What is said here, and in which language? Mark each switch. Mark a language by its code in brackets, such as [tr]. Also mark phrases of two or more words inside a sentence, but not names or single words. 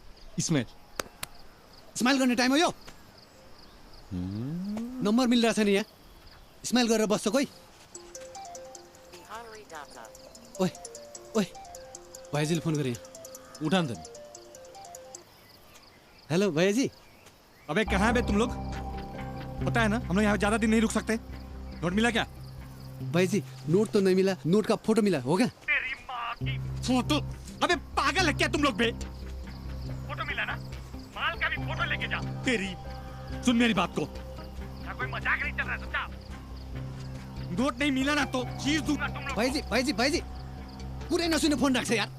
[ne] स्माइल गर्ने टाइम हो यो नम्बर मिलिरहेछ नि यहाँ स्माइल गरेर बस्छ कोही ओए ओए भैयाजीले फोन गरे यहाँ उठा नि हेलो भैयाजी [hi] अबे कहाँ बे तुम लोग पता है ना हम लोग यहाँ ज्यादा दिन नहीं रुक सकते नोट मिला क्या भैयाजी नोट तो नहीं मिला नोट का फोटो मिला हो क्या तेरी माँ की फोटो अबे पागल है क्या तुम लोग बे फोटो मिला ना माल का भी फोटो लेके जा तेरी सुन मेरी बात को यहाँ कोई मजाक नहीं चल रहा समझा नोट नहीं मिला ना तो चीज दूंगा तुम लोग [ne] भाइजी पुरै नसुने फोन राख्छ यार